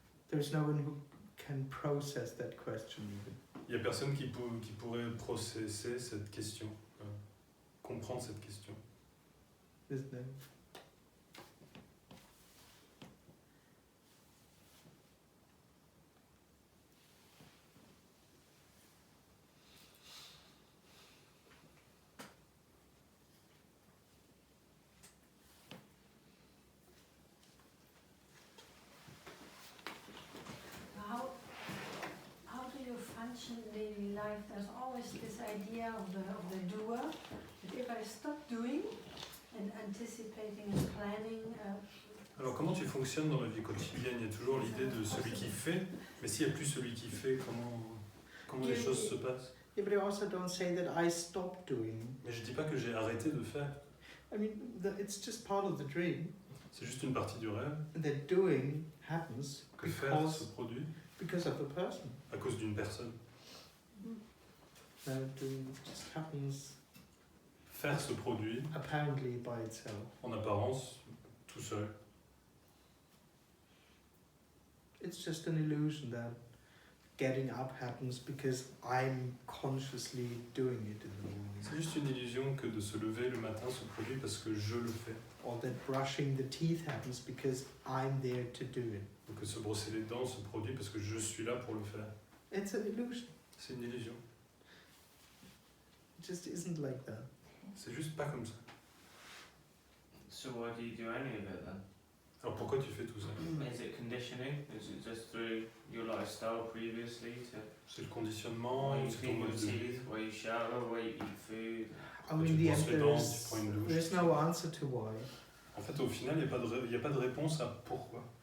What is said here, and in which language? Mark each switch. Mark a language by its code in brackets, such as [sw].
[en] There's no one who can process that question even. [fr] Il y a personne qui pourrait processer cette question, comprendre cette question. [en] Isn't there? How do you function in daily life? There's always this idea of the doer, that if I stop doing and anticipating and planning, [fr] Alors comment tu fonctionnes dans la vie quotidienne? Il y a toujours l'idée de celui qui fait, mais s'il n'y a plus celui qui fait, comment les choses se passent? [en] Yeah, but I also don't say that I stop doing. [fr] Mais je dis pas que j'ai arrêté de faire. [en] I mean, it's just part of the dream. [fr] C'est juste une partie du rêve. [en] That doing happens [fr] Que faire se [en] because, [fr] produit [en] because of the person. [fr] à cause d'une personne. [en] Doing just happens [fr] Faire se produit [en] apparently by itself. [fr] en apparence tout seul. [en] It's just an illusion that getting up happens because I'm consciously doing it in the morning. [fr] C'est juste une illusion que de se lever le matin se produit parce que je le fais. [en] Or that brushing the teeth happens because I'm there to do it. [fr] Ou que se brosser les dents se produit parce que je suis là pour le faire. [en] It's an illusion. [fr] C'est une illusion. [en] It just isn't like that. [fr] C'est juste pas comme ça. [en] So why do you do any of it then? [fr] Alors pourquoi tu fais tout ça? [en] Is it conditioning? Is it just through your lifestyle previously to [fr] C'est le conditionnement, [en] why you [fr] c'est ton [en] clean your [fr] mode de vie. [en] teeth, why you shower, why you eat food? I mean, [fr] Tu [en] the [fr] les dents, tu prends une douche. [en] there's no answer to why. [fr] En fait, au final, il n'y a pas de réponse à pourquoi.